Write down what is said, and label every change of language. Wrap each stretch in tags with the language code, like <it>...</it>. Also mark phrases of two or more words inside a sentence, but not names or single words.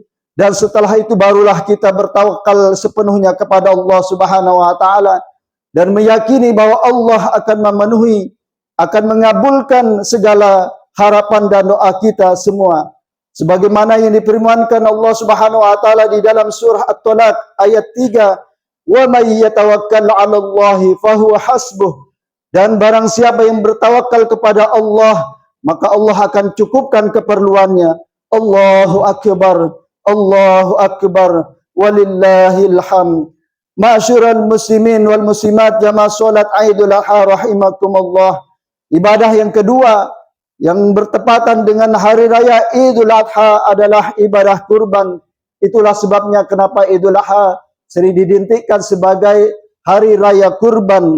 <id>Dan setelah itu barulah kita bertawakal sepenuhnya kepada Allah</id> <ar>سبحانه وتعالى</ar> <id>dan meyakini bahwa Allah akan memenuhi, akan mengabulkan segala harapan dan doa kita semua. Sebagaimana yang difirmankan Allah</id> <ar>سبحانه وتعالى</ar> <id>di dalam surah At-Talaq ayat 3,</id> <ar>"ومن يتوكل على الله فهو حسبه."</ar> <id>Dan barang siapa yang bertawakal kepada Allah, maka Allah akan cukupkan keperluannya.</id> <ar>الله أكبر، الله أكبر، ولله الحمد. معشر المسلمين والمسلمات</ar> <id>jamaah salat Idul Adha</id> <ar>رحمكم الله.</ar> <id>Ibadah yang kedua yang bertepatan dengan hari raya Idul Adha adalah ibadah kurban. Itulah sebabnya kenapa Idul Adha sering didintikkan sebagai hari raya kurban.</id>